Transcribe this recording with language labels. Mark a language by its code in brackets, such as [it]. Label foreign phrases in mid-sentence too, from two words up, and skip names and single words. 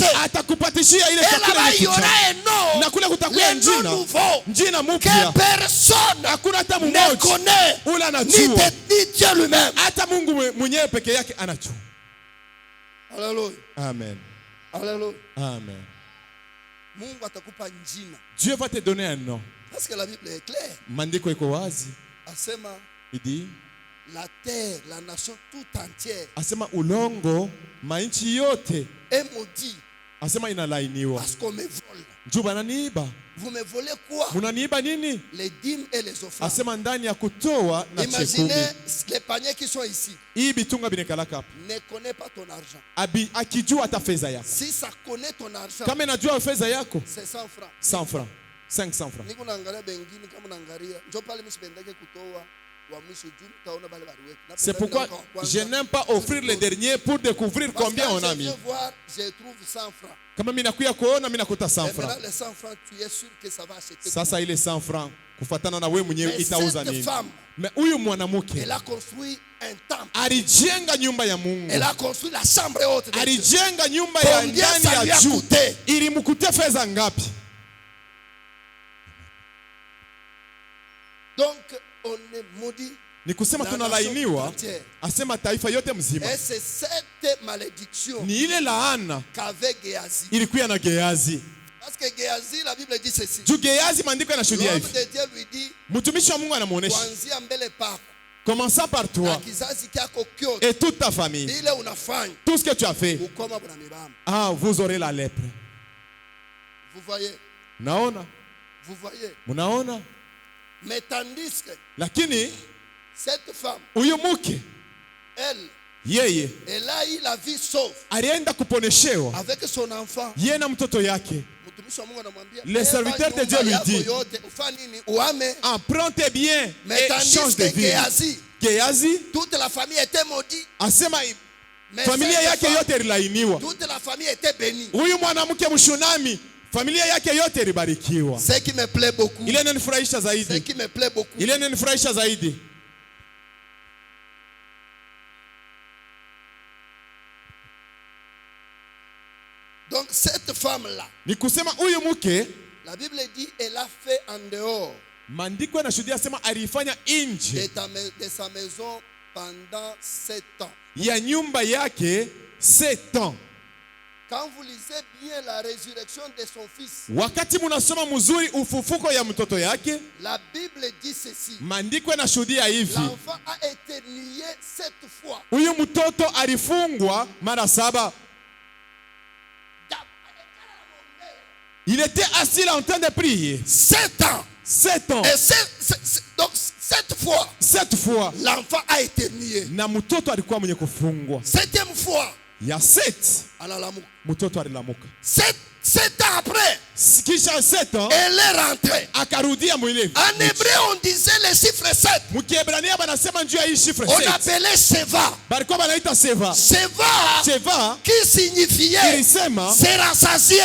[fr] Et là-bas il y aura un nom, le nom nouveau que personne ne connaît, ni Dieu lui-même. Alléluia. Amen. Alléluia. Amen. Dieu va te donner un nom. Parce que la Bible est claire. [sw] Mandiko iko wazi. Asema, [fr] il dit la terre, la nation tout entière. [sw] Asema ulongo mainchi yote. [fr] Et maudit. [sw] Asema inalainiwa. [fr] Parce qu'on me vole. [sw] Juu bananiiba. [fr] Vous me volez quoi? [sw] Munaniiba nini? [fr] Les dîmes et les offrandes. [sw] Asema ndani ya kutoa na chekumi. [fr] Imaginez les paniers qui sont ici. [sw] Hii bitunga binekalaka hapa. [fr] Ne connaît pas ton argent. [sw] Akijua hata fedha yako. [fr] Si ça connaît ton argent. [sw] Kama inajua fedha yako. [fr] C'est 100 francs. 100 francs. 500 francs. [sw] Niko naangalia bengine kama naangalia. Njoo pale msipendeke kutoa. [fr] C'est pourquoi je n'aime pas offrir les derniers pour découvrir combien on a mis. Je trouve 100 francs. [sw] Kama mimi nakuya kuona mimi nakuta 100 francs. [fr] Les 100 francs, tu es sûr que ça va acheter. [sw] Sasa ile 100 francs kufuatana na wewe mwenyewe itauza nini? Mais huyu mwanamke [fr] elle a construit un temple. [sw] Alijenga nyumba ya Mungu. [fr] Elle a construit la chambre haute. [sw] Alijenga nyumba ya ndani ya juu. Ilimkutia fedha ngapi? [fr] Donc on est maudit. [sw] Ni kusema tunalainiwa, asema taifa yote mzima. [fr] Et c'est cette malédiction. [sw] Ni ile laana [fr] qu'avait Géhazi. [sw] Ilikuwa na Gehazi. [fr] Parce que Géhazi, la Bible dit ceci. [sw] Juu Gehazi maandiko yanashuhudia hivi. [fr] L'homme de Dieu lui dit, [sw] mtumishi wa Mungu anamuonesha. Kuanzia mbele pako. [fr] Commençant par toi et toute ta famille. Tout ce que tu as fait. Ah, vous aurez la lèpre. Vous voyez? [sw] Naona. [fr] Vous voyez? [sw] Munaona. [fr] Mais tandis que [sw] lakini [fr] cette femme, [sw] yeye, [fr] elle a eu la vie sauve. [sw] Alienda kuponeshewa [fr] avec son enfant. [sw] Yeye na mtoto yake. [fr] Le serviteur de Dieu lui dit, prends tes biens et change de vie. Gehazi, toute la famille était maudite. [sw] Asema familia yake yote ililainiwa. [fr] Toute la famille était bénie. [sw] Huyu mwanamke mshunami, familia yake yote ilibarikiwa. [fr] Ce qui me plaît beaucoup. [sw] Ile inanifurahisha zaidi. [fr] Ce qui me plaît beaucoup. [sw] Ile inanifurahisha zaidi. [fr] Donc cette femme-là, [sw] ni kusema huyu mke, [fr] la Bible dit elle a fait en dehors. [sw] Maandiko yanashuhudia sema alifanya nje [fr] de sa maison pendant 7 ans. [sw] Ya nyumba yake 7 ans. [fr] Quand vous lisez bien la résurrection de son fils, [sw] wakati munasoma mzuri ufufuko ya mtoto yake, [fr] la Bible dit ceci. [sw] Maandiko yanashuhudia hivi. [fr] L'enfant a été nié 7 fois. [sw] Huyu mtoto alifungwa mara 7. [fr] Il était assis là en train de prier. 7 ans. 7 ans. Et donc 7 fois. 7 fois. L'enfant a été nié. [sw] Na mtoto alikuwa mwenye kufungwa. [fr] 7e fois. [sw] Ya 7. Analamuka. Mtoto alilamuka. [fr] 7 ans après. [sw] Kisha 7 ans. [fr] Elle est rentrée. [sw] Akarudia mwile. [fr] En hébreu on disait le chiffre 7. [sw] Mkiebrania banasema njoo hii chiffre 7. [fr] On appelait Sheva. [sw] Balikuwa banaita Sheva. [fr] Sheva qui signifiait se rassasier.